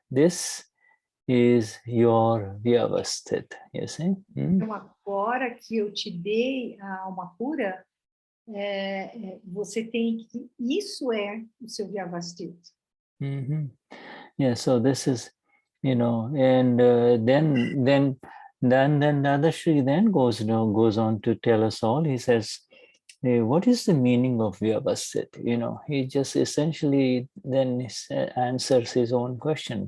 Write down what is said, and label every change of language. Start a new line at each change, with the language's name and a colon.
English: This is your Vyavasthit. You see?
Portuguese: Então, agora que eu te dei a alma pura, você tem que... Isso é o seu Vyavasthit.
English: Yeah, so this is, and then Dadashri then goes on to tell us all. He says, what is the meaning of Vyavasthit? He just essentially then answers his own question.